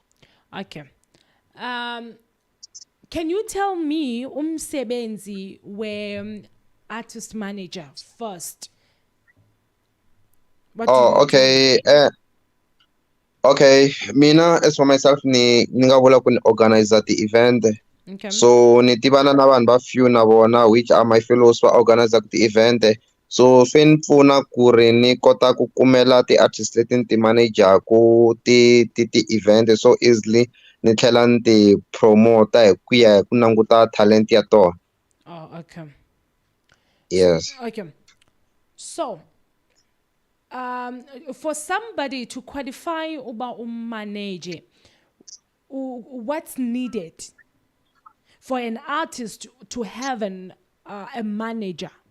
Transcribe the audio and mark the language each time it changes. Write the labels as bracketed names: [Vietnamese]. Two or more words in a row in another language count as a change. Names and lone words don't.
[English] Okay. Can you tell me umsebenzi where artist manager first? What do you Oh, do? [Tsonga] okay. Okay. Mina, [English] as for myself, [Tsonga] ninga vula ku ni [English] organizer the event. Okay. [Tsonga] So ni tivana na vanhu va few na vona, [English] which are my fellows va organizer the event. [Tsonga] So swi ni pfuna ku ri ni kota ku kumela ti-artist leti ni ti manajaku ti event [English] so easily, [Tsonga] ni tlhela ni ti promota hi ku ya hi ku languta talent ya tona. [English] Oh, okay. Yes. Okay. So, for somebody to qualify uba manager, what's needed for an artist to have a manager?